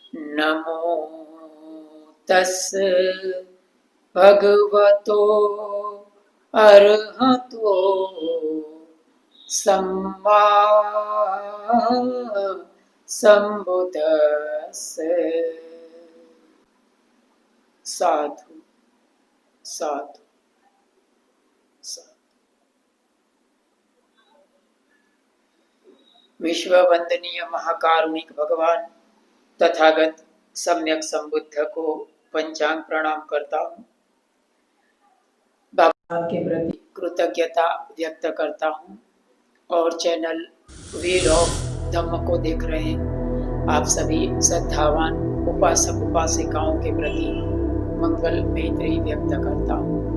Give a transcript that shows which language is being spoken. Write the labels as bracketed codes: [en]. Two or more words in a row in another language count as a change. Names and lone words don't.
[pi] नमो तस् भगवतो अरहतो सम्मा सम्बुद्दस्से। साधु साधु साधु। [hi] विश्व वंदनीय महाकारुणिक भगवान तथागत सम्यक संबुद्ध को पंचांग प्रणाम करता हूँ। भगवान के प्रति कृतज्ञता व्यक्त करता हूँ और चैनल व्हील ऑफ धम्म को देख रहे हैं आप सभी श्रद्धावान उपासक उपासिकाओं के प्रति मंगल मैत्री व्यक्त करता हूँ।